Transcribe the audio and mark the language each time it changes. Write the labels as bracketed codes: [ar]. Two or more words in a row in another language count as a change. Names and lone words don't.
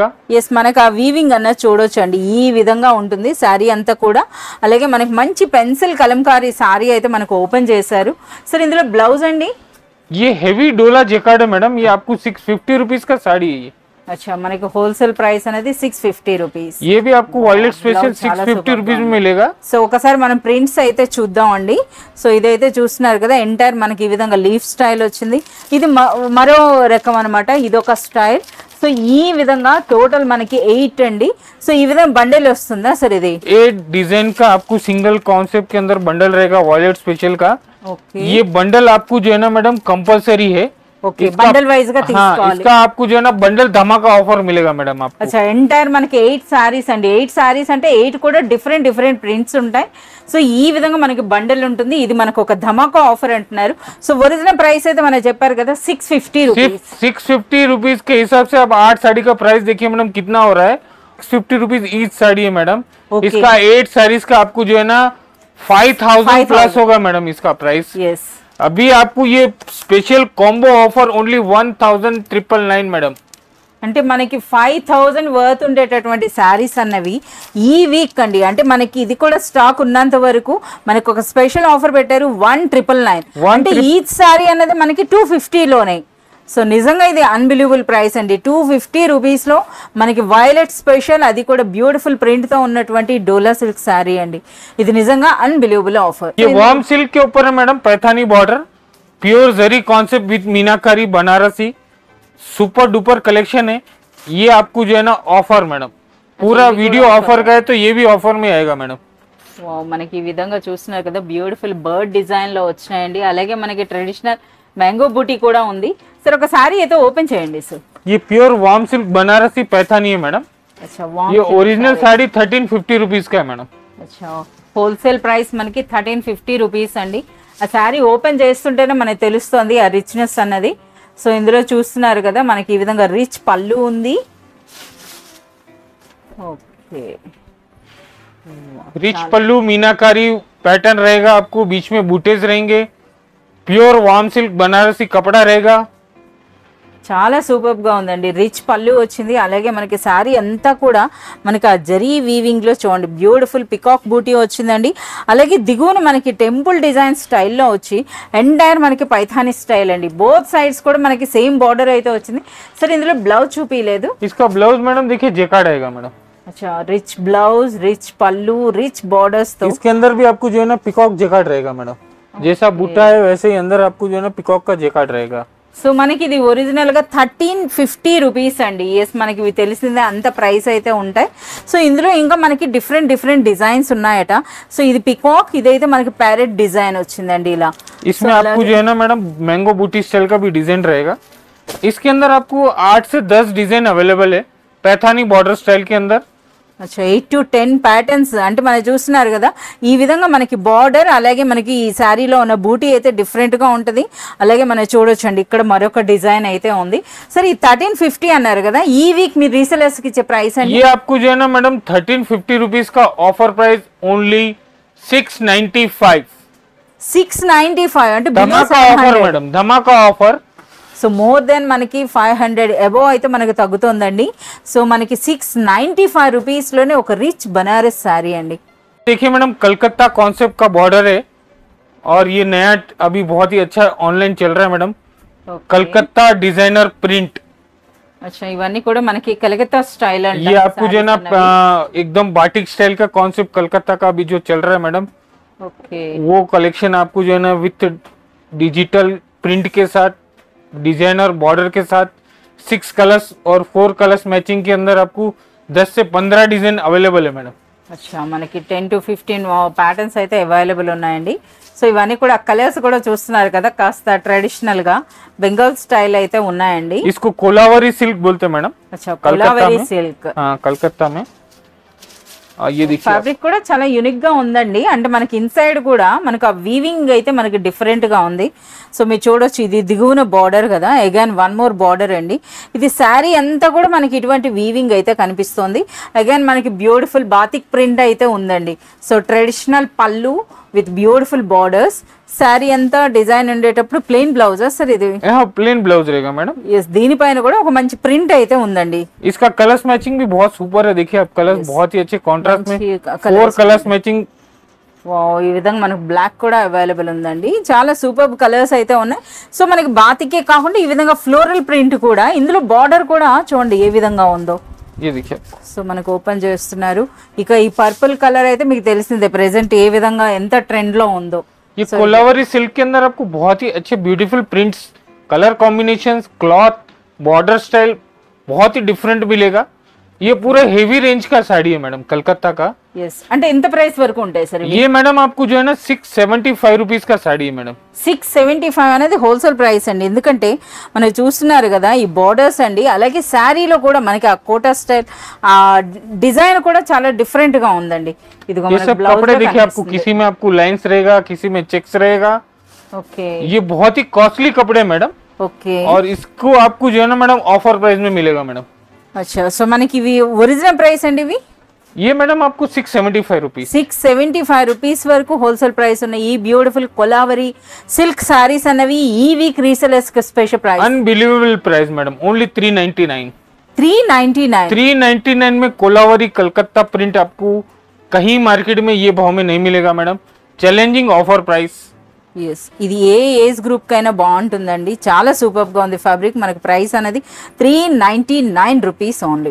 [te] ఎస్ మనకి ఆ వీవింగ్ అన్నది చూడొచ్చు అండి, ఈ విధంగా ఉంటుంది శారీ అంతా కూడా. అలాగే మనకి మంచి పెన్సిల్ కలంకారీ శారీ అయితే మనకు ఓపెన్ చేశారు. సరే ఇందులో బ్లౌజ్ అండి? [hi] ये हेवी डोला जेकार्ड है मैडम, ये आपको 650 रुपीज का साड़ी है. [te] అచ్చా మనకి [en] wholesale price [te] అనేది 650 రూపీస్. [hi] ये भी आपको [en] violet special [hi] 650 रुपीज में मिलेगा. [te] సో ఒకసారి మనం ప్రింట్స్ అయితే చూద్దాం అండి. సో ఇదైతే చూస్తున్నారు కదా, ఎంటైర్ మనకి ఈ విధంగా [en] leaf style [te] వచ్చింది. ఇది మరో రకం అనమాట, ఇదొక స్టైల్. సో ఈ విధంగా టోటల్ మనకి 8 అండి. సో ఈ విధంగా బండల్ వస్తుందా సార్? ఇది [hi] 8 डिजाइन का आपको [en] single concept [hi] के अंदर बंडल रहेगा [en] violet special [hi] का. [te] ఓకే [hi] ये बंडल आपको जो है ना मैडम कंपलसरी है. [te] ఓకే [en] bundle wise [te] గా [hi] हाँ, [te] తీసుకోవాలి. [hi] इसका आपको जो है ना बंडल धमाका ऑफर मिलेगा मैडम आपको. [te] అచ్చా ఎంటైర్ మనకి 8 సారీస్ అండి. 8 సారీస్ అంటే 8 కూడా [en] different prints [te] ఉంటాయి. సో ఈ విధంగా మనకి బండల్ ఉంటుంది. ఇది మనకు ఒక ధమాకా ఆఫర్ అంటున్నారు. సో [en] original price [te] అయితే మనం చెప్పారు కదా 650 [hi] सिर्फ [te] రూపీస్. [hi] 650 रुपीज के हिसाब से आप 8 साड़ी का प्राइस देखिए मैडम कितना हो रहा है. 650 [en] rupees each [hi] साड़ी है मैडम. Okay. इसका 8 साड़ीज का आपको जो है ना 5000 प्लस होगा मैडम इसका प्राइस. [te] ఎస్ [hi] अभी आपको ये [en] special combo offer only [hi] 1999 मैडम. [te] అంటే మనకి 5000 వర్త్ ఉండేటటువంటి శారీస్ అన్నవి ఈ వీక్ అండి. అంటే మనకి ఇది కూడా స్టాక్ ఉన్నంత వరకు మనకు ఒక [en] special offer [te] పెట్టారు 1999. అంటే ఈచ్ శారీ అన్నది మనకి 250 లోనే. సో నిజంగా ఇది [en] unbelievable price [te] అండి. 250 రూపీస్లో మనకి [en] violet special, [te] అది కూడా బ్యూటిఫుల్ ప్రింట్తో ఉన్నటువంటి డోలా సిల్క్ శారీ అండి. ఇది నిజంగా [en] unbelievable offer. [hi] ये [en] warm silk [hi] के ऊपर है मैडम, पैथानी बॉर्डर, प्योर जरी [en] concept with [hi] मीनाकारी बनारसी, [en] super duper collection [hi] है. ये आपको जो है ना ऑफर मैडम, पूरा वीडियो ऑफर का है तो ये भी ऑफर में आएगा मैडम. [te] మనకి ఈ విధంగా చూస్తున్నారు కదా, [en] beautiful bird design [te] లో వచ్చినాయండి. అలాగే మనకి [en] traditional mango [te] బూటీ కూడా ఉంది. సరే ఒక సారీ అయితే ఓపెన్ చేయండి సార్. [hi] ये [en] pure warm silk [hi] बनारसी पैथानी है मैडम. [te] అచ్చా [hi] ये ओरिजिनल साड़ी 1350 रुपीज का है मैडम. [te] అచ్చా [en] wholesale price [te] మనకి 1350 రూపీస్ అండి. ఆ శారీ ఓపెన్ చేస్తుంటేనే మనకి తెలుస్తుంది ఆ రిచ్నెస్ అన్నది. సో ఇందులో చూస్తున్నారు కదా మనకి ఈ విధంగా రిచ్ పళ్ళు ఉంది. ఓకే [hi] रिच पल्लू मीनाकारी पैटर्न रहेगा, आपको बीच में बूटेज रहेंगे, [en] pure warm silk [hi] बनारसी कपड़ा रहेगा. [te] చాలా సూపర్ గా ఉందండి. రిచ్ పళ్ళు వచ్చింది. అలాగే మనకి శారీ అంతా కూడా మనకి ఆ జరీ వీవింగ్ లో చూడండి [en] beautiful peacock [te] బూటీ వచ్చిందండి. అలాగే దిగువన మనకి [en] temple design [te] స్టైల్లో వచ్చి ఎంటైర్ మనకి పైథానీ స్టైల్ అండి. [en] both sides [te] కూడా మనకి [en] same border [te] అయితే వచ్చింది. సరే ఇందులో బ్లౌజ్ చూపించలేదు. [hi] इसका ब्लाउज मैडम देखिए जेकार्ड आएगा मैडम. अच्छा [en] rich blouse, [hi] रिच पल्लू, [en] rich borders. [hi] तो इसके अंदर भी आपको जो है ना [en] peacock jacquard [hi] रहेगा मैडम. जैसा बूटा है वैसे ही अंदर आपको जो है ना पिकॉक का जेकार्ड रहेगा. [te] సో మనకి ఇది ఒరిజినల్ గా 1350 రూపీస్ అండి. ఎస్ మనకి ఇవి తెలిసిందే అంత ప్రైస్ అయితే ఉంటాయి. సో ఇందులో ఇంకా మనకి డిఫరెంట్ డిజైన్స్ ఉన్నాయట. సో ఇది పికాక్, ఇదైతే మనకి [en] parrot design [te] వచ్చిందండి ఇలా. [hi] इसमें आपको जो है ना मैडम मैंगो बूटी स्टाइल का भी डिजाइन रहेगा. इसके अंदर आपको 8 से 10 डिजाइन अवेलेबल है पैथानी [en] border style [hi] के अंदर. [te] అచ్చా 8 to 10 ప్యాటర్న్స్ అంటే మనం చూస్తున్నారు కదా ఈ విధంగా మనకి బార్డర్. అలాగే మనకి ఈ శారీలో ఉన్న బూటీ అయితే డిఫరెంట్ గా ఉంటది. అలాగే మనం చూడొచ్చండి ఇక్కడ మరొక డిజైన్ అయితే ఉంది. సరే ఈ 1350 అన్నారు కదా, ఈ వీక్ మీరు రీసెలర్స్ కి ఇచ్చే ప్రైస్ అండి? [hi] ये आपको जो है ना मैडम 1350 रुपीज का [en] offer price only [hi] 695. [te] 695 అంటే [hi] धमाका ऑफर मैडम, धमाका ऑफर। [te] సో [en] more than [te] మనకి 500 అబోవ్ అయితే మనకి తగ్గుతుందండి। సో మనకి 695 రూపీస్ లోనే ఒక రిచ్ బనారస్ సారీ అండి। [hi] देखिए मैडम कलकत्ता कॉन्सेप्ट का बॉर्डर है और ये नया अभी बहुत ही अच्छा ऑनलाइन चल रहा है मैडम। कलकत्ता [en] designer print. [te] अच्छा ఇవన్నీ కూడా మనకి కలకత్తా స్టైల్ అండి। [hi] ये आपको जो है ना एकदम बाटिक स्टाइल का कॉन्सेप्ट कलकत्ता का अभी जो चल रहा है मैडम, ओके वो कलेक्शन आपको जो है ना [en] with digital print [hi] के साथ, [en] designer border [hi] के साथ, 6 कलर्स और 4 कलर्स मैचिंग के अंदर आपको 10 से 15 डिजाइन अवेलेबल है मैडम। [te] अच्छा మనకి 10 to 15 ప్యాటర్న్స్ అయితే అవైలబుల్ ఉన్నాయండి। సో ఇవన్నీ కూడా కలర్స్ కూడా చూస్తున్నారు కదా, కాస్త ట్రెడిషనల్ గా బెంగాల్ స్టైల్ అయితే ఉన్నాయండి। [hi] इसको कोलावरी सिल्क बोलते हैं मैडम। अच्छा कोलावरी सिल्क, हाँ कलकत्ता में। ये देखिए [te] ఫ్యాబ్రిక్ కూడా చాలా యూనిక్ గా ఉందండి। అంటే మనకి ఇన్సైడ్ కూడా మనకు ఆ వీవింగ్ అయితే మనకి డిఫరెంట్ గా ఉంది। సో మీరు చూడొచ్చు ఇది దిగువన బార్డర్ కదా, [en] again one more border [te] అండి। ఇది శారీ అంతా కూడా మనకి ఇటువంటి వీవింగ్ అయితే కనిపిస్తుంది। అగైన్ మనకి [en] beautiful batik print [te] అయితే ఉందండి। సో ట్రెడిషనల్ పళ్ళు [en] with beautiful borders, [te] శారీ అంతా డిజైన్ ఉండేటప్పుడు [en] plain blouse [te] సార్ ఇది? [en] plain blouse [hi] रहेगा मैडम। [te] ఎస్, దీనిపైన కూడా ఒక మంచి ప్రింట్ అయితే ఉందండి। [hi] इसका [en] colors matching [hi] भी बहुत सुपर है। देखिए आप कलर्स बहुत ही अच्छे कॉन्ट्रास्ट में, [te] మంచి [hi] 4 [en] colors matching. [te] వావ్, ఈ విధంగా మనకు బ్లాక్ కూడా అవైలబుల్ ఉందండి। చాలా [en] super colors [te] అయితే ఉన్నాయి। సో మనకి బాతికే కాకుండా ఈ విధంగా [en] floral print [te] కూడా, ఇందులో బార్డర్ కూడా చూడండి ఏ విధంగా ఉందో। [hi] ये देखिए [te] సో మనకు ఓపెన్ చేస్తున్నారు। ఇక ఈ [en] purple color [te] అయితే మీకు తెలిసిందే ప్రెసెంట్ ఏ విధంగా ఎంత ట్రెండ్ లో ఉందో। [hi] ये कोलावरी सिल्क के अंदर आपको बहुत ही अच्छे [en] beautiful prints, color combinations, cloth, border style [hi] बहुत ही डिफरेंट मिलेगा। ये पूरा [en] heavy range [hi] का साड़ी है मैडम कलकत्ता का। [te] ఎస్, అంటే ఎంత ప్రైస్ వరకు ఉంటాయి సార్? [hi] ये मैडम आपको जो है ना 675 रुपीज का साड़ी है मैडम। [te] 675 అనేది [en] wholesale price [te] అండి। ఎందుకంటే మనం చూస్తున్నారు కదా ఈ బార్డర్స్ అండి, అలాగే శారీలో కూడా మనకి ఆ కోటా స్టైల్ ఆ డిజైన్ కూడా చాలా డిఫరెంట్ గా ఉందండి। ఇదిగో [hi] ये सब कपड़े देखिए आपको, किसी में आपको लाइंस रहेगा, किसी में चेक्स रहेगा। ओके, ये बहुत ही कॉस्टली कपड़े मैडम, ओके। और इसको आपको जो है ना मैडम ऑफर प्राइस में मिलेगा मैडम। अच्छा, [te] సో మనకి ఇవి ఒరిజినల్ ప్రైస్ అండి ఇవి? [hi] ये मैडम आपको 675 रुपीज, [te] 675 రూపీస్ వరకు [en] wholesale price [te] ఉన్న ఈ బ్యూటిఫుల్ కొలావరి సిల్క్ సారీస్ అన్నవి ఈ వీక్ రీసేలర్స్ కి [en] special price, unbelievable price [hi] मैडम, ओनली 399। 399 399 में कोलावरी कलकत्ता प्रिंट आपको कहीं मार्केट में ये भाव में नहीं मिलेगा मैडम। [en] challenging offer price. [te] ఎస్, ఇది ఏ [en] age group [te] కైనా బాగుంటుందండి। చాలా సూపర్ గా ఉంది ఫ్యాబ్రిక్। మనకి ప్రైస్ అనేది 399 [en] rupees only.